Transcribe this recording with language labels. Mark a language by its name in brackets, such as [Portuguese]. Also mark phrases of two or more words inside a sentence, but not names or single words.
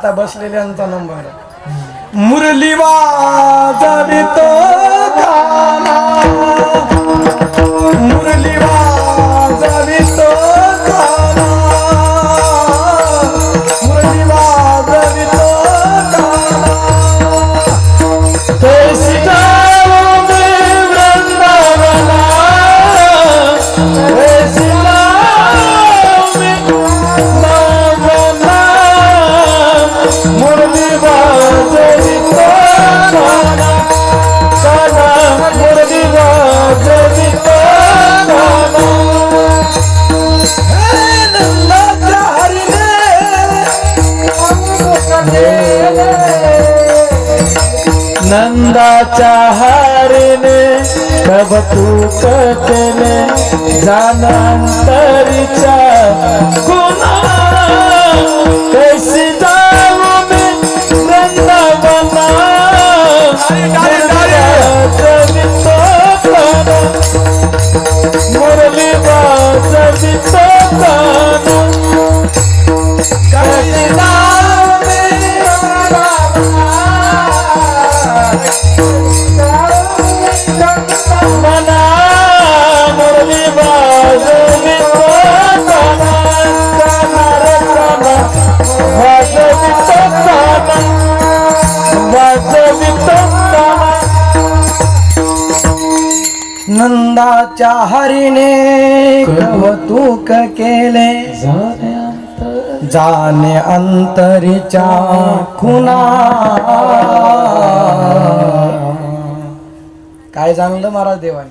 [Marathi] असलेल्यांचा नंबर. मुरली वाजवितो काना, मुरली वाजवितो काना, मुरली वाजवितो काना. [Hindi] कैसी जाऊं मैं वृंदावना, कैसी जाऊं मैं वृंदावना, [Marathi] मुरली वाजवितो काना, काना मुरली वाजवितो काना. हे नंदाच्या नंदाच्या हरीने कौतुक केले, जानांतरीच्या गुणा. [Hindi] कैसी जाऊं मैं वृंदावना, [Marathi] वाजवितो काना, मुरली वाजवितो काना. [Hindi] कैसी जाऊं [Marathi] मना, मुरली वाजवितो काना, काना रे काना वाजवितो काना, वाजवितो काना. नंदाच्या हरीने कौतुक केले, जाणे अंतरीच्या खुना. काय जाणलं महाराज देवाने?